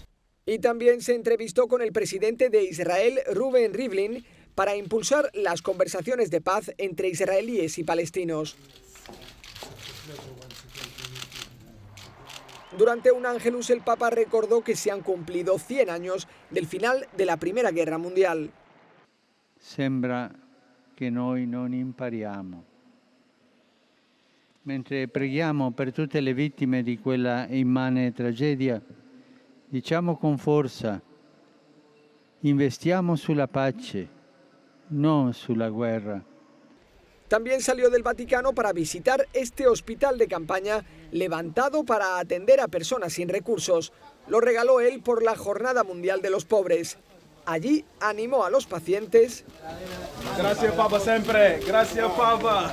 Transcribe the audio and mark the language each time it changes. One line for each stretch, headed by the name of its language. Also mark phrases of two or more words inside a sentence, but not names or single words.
Spanish: Y también se entrevistó con el presidente de Israel, Reuven Rivlin, para impulsar las conversaciones de paz entre israelíes y palestinos. Durante un Ángelus, el Papa recordó que se han cumplido 100 años del final de la Primera Guerra Mundial.
Italian: Sembra che noi non impariamo. Mentre preghiamo per tutte le vittime di quella immane tragedia, diciamo con forza, investiamo sulla pace, non sulla guerra.
Spanish: También salió del Vaticano para visitar este hospital de campaña levantado para atender a personas sin recursos. Lo regaló él por la Jornada Mundial de los Pobres. Allí animó a los pacientes. Gracias, Papa, siempre. Gracias, Papa.